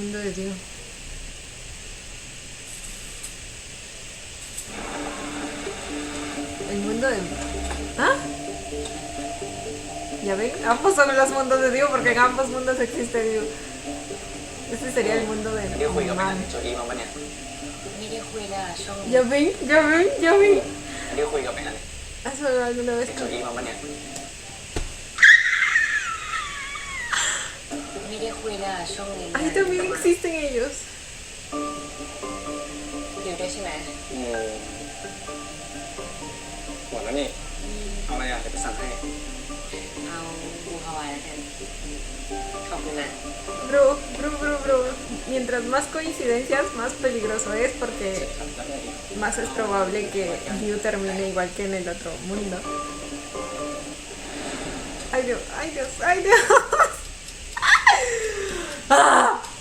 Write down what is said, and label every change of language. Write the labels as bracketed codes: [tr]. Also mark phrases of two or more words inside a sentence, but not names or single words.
[es] tío. El mundo de... ¿Ah? Ya ven, ambos son los mundos de Dios porque en ambos mundos existe Dios. Este sería el mundo de [th] นี่คุยกับแม่ Man. โจอี้มาปะเนี่ย ไม่ได้คุยเลยอะช่วงนี้ [es] Ya ven, ya ven, ya ven. [th] อันนี้คุยกับแม่เนี่ย [es] ¿Has hablado alguna vez [th] โจ [es] con [th] อี้มาปะเนี่ย ไม่ได้คุยเลยอะช่วงนี้ [es] Ahí también existen ellos. [th] อยู่ด้วยใช่ไหม หมดแล้วนี่ เอาอะไรอ่ะเดี๋ยวไปสั่งให้ เอาบูฮาวายแล้วกันขอบคุณนะ [es] Bro, bro, bro, bro. Mientras más coincidencias, más peligroso es porque más es probable que Ryu termine igual que en el otro mundo. Ay Dios, ay Dios, ay Dios. ¡Ah!